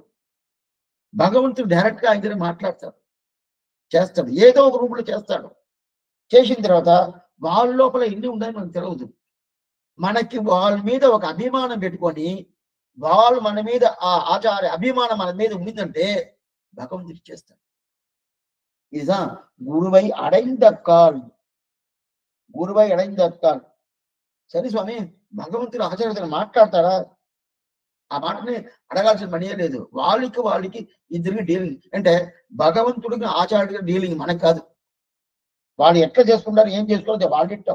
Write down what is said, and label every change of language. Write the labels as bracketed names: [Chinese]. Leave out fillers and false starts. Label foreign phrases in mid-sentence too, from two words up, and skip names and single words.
[Telugu] భగవంతుడు డైరెక్ట్ గా ఆయన మాట్లాడతాడు, చేస్తాడు, ఏదో ఒక రూపంలో చేస్తాడు. చేసిన తర్వాత వాళ్ళ లోపల ఎన్ని ఉన్నాయని మనకు తెలియదు. మనకి వాళ్ళ మీద ఒక అభిమానం పెట్టుకొని వాళ్ళు మన మీద ఆ ఆచార్య అభిమానం మన మీద ఉండిందంటే భగవంతుడు చేస్తాడు. [Tamil] இதுதான் குருவை அடைந்தக்கால். குருவை அடைந்தக்கால். [Telugu] సరే స్వామి, భగవంతుడు ఆచార్యుడు మాట్లాడతాడా? ఆ మాటని అడగాల్సిన పని లేదు. వాళ్ళకి ఇద్దరికి డీలింగ్. అంటే భగవంతుడికి ఆచార్యుడికి డీలింగ్, మనకు కాదు. వాళ్ళు ఎట్లా చేసుకుంటారు, ఏం చేసుకోవాలి వాళ్ళు ఇష్టం.